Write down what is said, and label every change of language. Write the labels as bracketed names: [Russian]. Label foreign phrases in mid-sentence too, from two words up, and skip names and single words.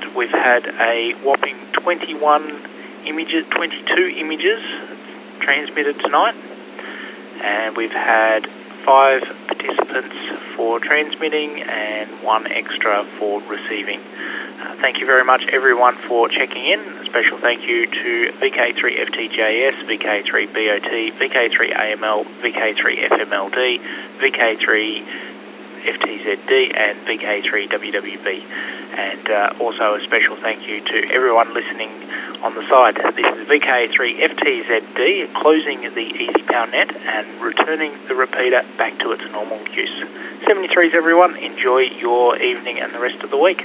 [English] We've had a whopping 22 images transmitted tonight, and we've had 5 participants for transmitting and 1 extra for receiving. Thank you very much everyone for checking in. A special thank you to VK3FTJS, VK3BOT, VK3AML, VK3FMLD, VK3FTZD and VK3WWB. And also a special thank you to everyone listening on the side. This is VK3FTZD closing the EasyPal net and returning the repeater back to its normal use. 73s everyone, enjoy your evening and the rest of the week.